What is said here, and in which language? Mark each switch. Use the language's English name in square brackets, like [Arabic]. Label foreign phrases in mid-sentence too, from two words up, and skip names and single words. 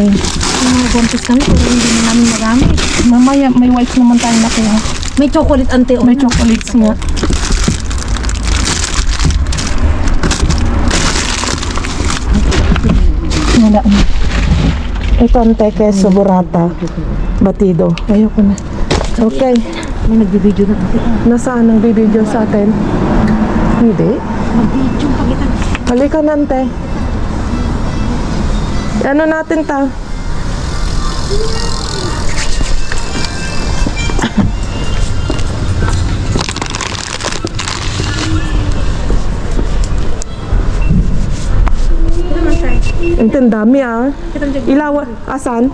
[Filipino] Mga bumpis kami, pero hindi na namin magamit. Mamaya, may white naman tayo nakuha. May chocolate, ante. May chocolates nga. Wala na. Ito ante, queso, burrata, batido. Ayoko na. Okay. May nagbibideo na ante. Nasaan ang bibidyo sa atin? Hindi. Mag-video pa kita. Halika na ante. Ano natin ta? Ante, ang dami ah. Ilawan. Asan?